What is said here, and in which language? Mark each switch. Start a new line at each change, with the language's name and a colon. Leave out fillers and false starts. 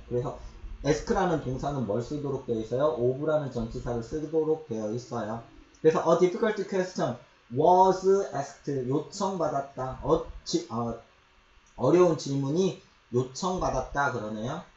Korean: 그래서 ask라는 동사는 뭘 쓰도록 되어 있어요? of라는 전치사를 쓰도록 되어 있어요. 그래서
English: a difficult question was asked
Korean: 요청받았다. 어려운 질문이 요청받았다 그러네요.